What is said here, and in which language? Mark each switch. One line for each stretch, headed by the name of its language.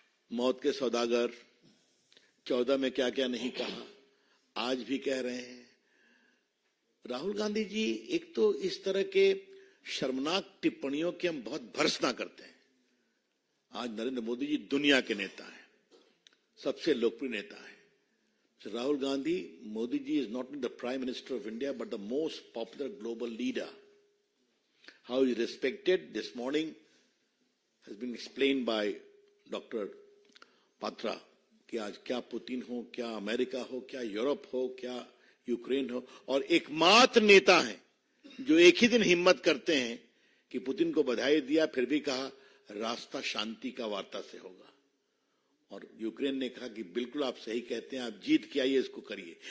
Hindi: मौत के सौदागर 14 में क्या क्या नहीं कहा, आज भी कह रहे हैं। राहुल गांधी जी, एक तो इस तरह के शर्मनाक टिप्पणियों की हम बहुत भर्त्सना करते हैं। आज नरेंद्र मोदी जी दुनिया के नेता हैं, सबसे लोकप्रिय नेता है।
English: Rahul Gandhi, Modi ji is not only the Prime Minister of India, but the most popular global leader. How he is respected this morning has been explained by Dr. Patra.
Hindi: कि आज क्या पुतिन हो, क्या America हो, क्या Europe हो, क्या Ukraine हो, और एकमात्र नेता हैं जो एक ही दिन हिम्मत करते हैं कि पुतिन को बधाई दिया, फिर भी कहा रास्ता शांति का वार्ता से होगा। और यूक्रेन ने कहा कि बिल्कुल आप सही कहते हैं, आप जीत के आइए, इसको करिए।